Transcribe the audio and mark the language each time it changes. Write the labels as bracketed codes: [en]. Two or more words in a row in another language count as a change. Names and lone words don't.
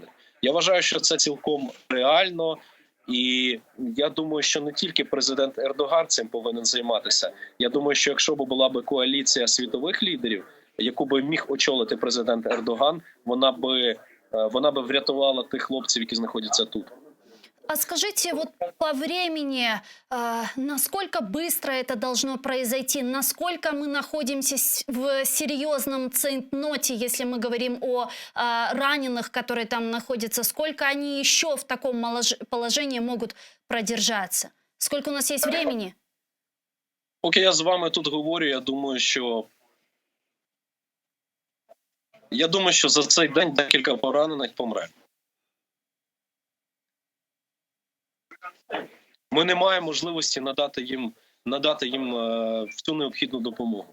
[uk] Я вважаю, що це цілком реально. І я думаю, що не тільки президент Ердоган цим повинен займатися. Я думаю, що якщо б була б коаліція світових лідерів, яку би міг очолити президент Ердоган, вона би врятувала тих хлопців, які знаходяться тут. [ru] А скажите, вот по времени, насколько быстро это должно произойти? Насколько мы находимся в серьезном цейтноте, если мы говорим о раненых, которые там находятся? Сколько они еще в таком положении могут продержаться? Сколько у нас есть времени? [uk] Поки я з вами тут говорю, я думаю, що за цей день декілька поранених помре. Ми не маємо можливості надати їм всю необхідну допомогу.